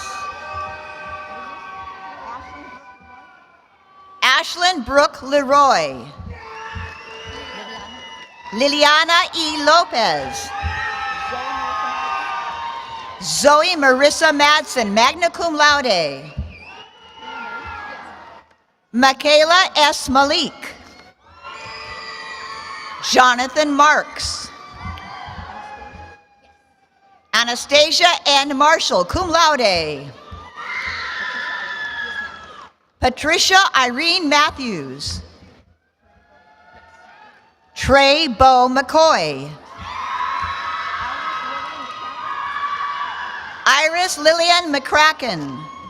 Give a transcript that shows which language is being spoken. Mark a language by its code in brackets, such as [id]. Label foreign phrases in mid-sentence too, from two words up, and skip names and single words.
[en] Ashlyn Brooke Leroy. Liliana E. Lopez. Zoe Marissa Madsen, [la] magna cum laude. [en] Michaela S. Malik. Jonathan Marks. Anastasia N. [la] Marshall, cum laude. [en] Patricia Irene Matthews. Trey Bo McCoy. Iris Lillian McCracken.